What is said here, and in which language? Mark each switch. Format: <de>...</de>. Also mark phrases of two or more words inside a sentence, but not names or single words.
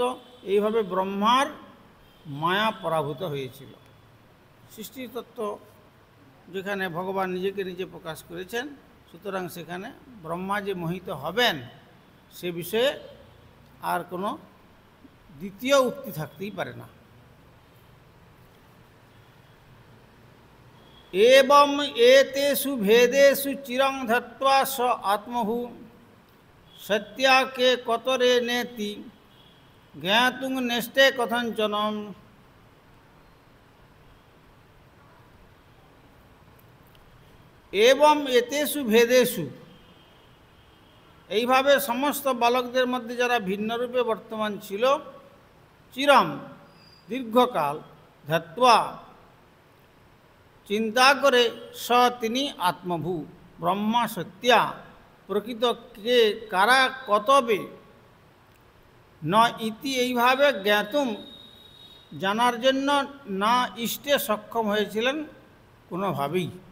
<bn>এইভাবে ব্রহ্মার মায়া পরাভূত হয়েছিল। সৃষ্টিতত্ত্ব যেখানে ভগবান নিজেকে নিজে প্রকাশ করেছেন, সুতরাং সেখানে ব্রহ্মা যে মোহিত হবেন সে বিষয়ে আর কোনো দ্বিতীয় উক্তি থাকতেই পারে না।</bn> <sa>एवं एतेषु भेदेषु चिरं धत्वा स आत्महु सत्या के कतरे नेति ज्ञातुं नेष्टे कथंचनम। एवं एतेषु भेदेषु,</sa> <bn>এইভাবে সমস্ত বালকদের মধ্যে যারা ভিন্নরূপে বর্তমান ছিল, চিরম দীর্ঘকাল, ধ্যাত্বা চিন্তা করে, স তিনি আত্মভূ ব্রহ্মা সত্যা প্রকৃত কে কারা কতবে ন ইতি, এইভাবে জ্ঞাতুম জানার জন্য না ইষ্টে সক্ষম হয়েছিলেন কোনোভাবেই।</bn>